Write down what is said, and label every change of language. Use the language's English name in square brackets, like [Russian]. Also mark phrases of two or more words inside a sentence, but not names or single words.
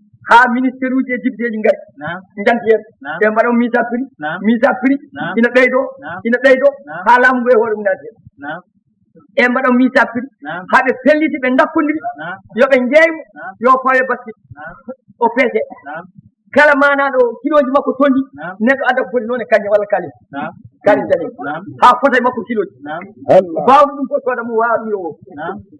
[Fula] Haa ministére uuji e député ji ngari. Naam. Njanti heen. Naam. Ɓe mbaɗa [French] mise à prix. [Fula] Naam. [French] Mise à prix. [Fula] Naam. Ina ɓeydoo. Naam. Ina ɓeydoo. Naam. Haa laamu ngu e hoore mum naati heen. Naam. Ɓe mbaɗa [French] mise à prix. [Fula] Naam. Haa ɓe pelliti, ɓe ndakkondiri. Naam. Yo ɓe njeewu. Naam. Yo faawe basketi. Naam. O peese. Naam. Kala maanaaɗo kilooji makko tolli. Naam. Neɗɗo adda ko foti noon e kañum walla kalis. Naam. Kalis Dane. Naam. Haa fota e makko kiloji. Naam. Allah. Mbawɗo ɗum fof sooda mo waawi ɗum yo o. Naam.